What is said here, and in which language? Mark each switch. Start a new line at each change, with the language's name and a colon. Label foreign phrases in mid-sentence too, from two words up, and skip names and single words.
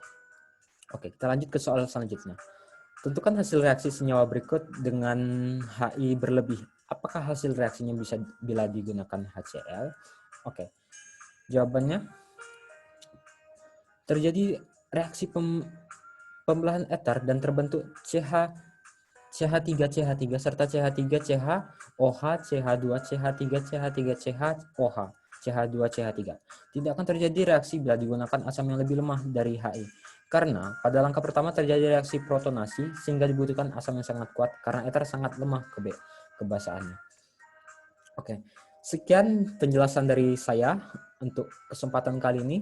Indonesian: Oke, kita lanjut ke soal selanjutnya. Tentukan hasil reaksi senyawa berikut dengan HI berlebih. Apakah hasil reaksinya bisa bila digunakan HCl? Oke. Jawabannya terjadi reaksi pembelahan ether dan terbentuk CH3CH3 serta CH3CH OH CH2 CH3 CH3 CH OH CH2CH3. Tidak akan terjadi reaksi bila digunakan asam yang lebih lemah dari HI. Karena pada langkah pertama terjadi reaksi protonasi sehingga dibutuhkan asam yang sangat kuat karena ether sangat lemah kebasahannya. Oke, sekian penjelasan dari saya untuk kesempatan kali ini.